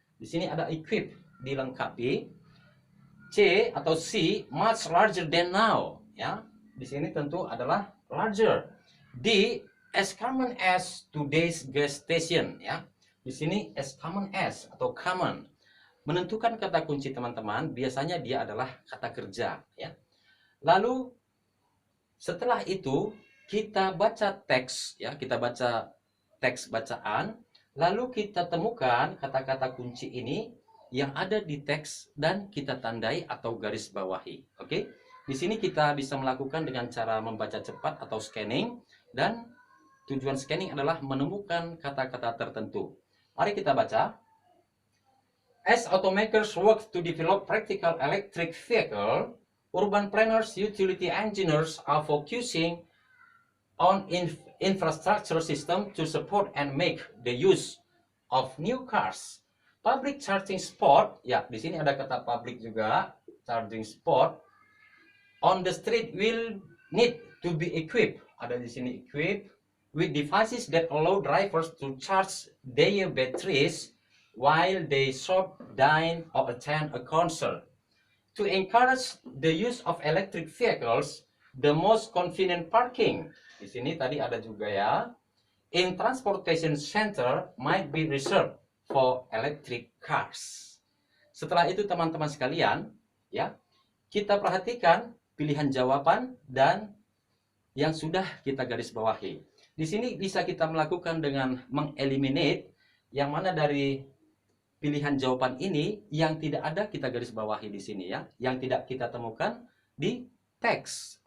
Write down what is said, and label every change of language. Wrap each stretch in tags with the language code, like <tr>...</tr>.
<id>Di sini ada equipped, dilengkapi. C atau C,</id> <en>much larger than now.</en> <id>Ya, di sini tentu adalah larger.</id> <en>D, as common as today's gas station.</en> <id>Ya, di sini</id> <en>as common as</en> <id>atau common. Menentukan kata kunci teman-teman, biasanya dia adalah kata kerja. Ya, lalu setelah itu kita baca teks, ya, kita baca teks bacaan, lalu kita temukan kata-kata kunci ini yang ada di teks dan kita tandai atau garis bawahi. Oke? Di sini kita bisa melakukan dengan cara membaca cepat atau scanning, dan tujuan scanning adalah menemukan kata-kata tertentu. Mari kita baca.</id> <en>As automakers work to develop practical electric vehicle, urban planners, utility engineers are focusing on infrastructure system to support and make the use of new cars. Public charging spot,</en> <id>ya di sini ada kata public juga,</id> <en>charging spot on the street will need to be equipped.</en> <id>Ada di sini</id> <en>equipped with devices that allow drivers to charge their batteries while they shop, dine, or attend a concert. To encourage the use of electric vehicles, the most convenient parking.</en> <id>Di sini tadi ada juga ya.</id> <en>In transportation center might be reserved for electric cars.</en> <id>Setelah itu teman-teman sekalian, ya, kita perhatikan pilihan jawaban dan yang sudah kita garis bawahi. Di sini bisa kita melakukan dengan mengeliminate yang mana dari pilihan jawaban ini yang tidak ada kita garis bawahi di sini ya, yang tidak kita temukan di teks.</id>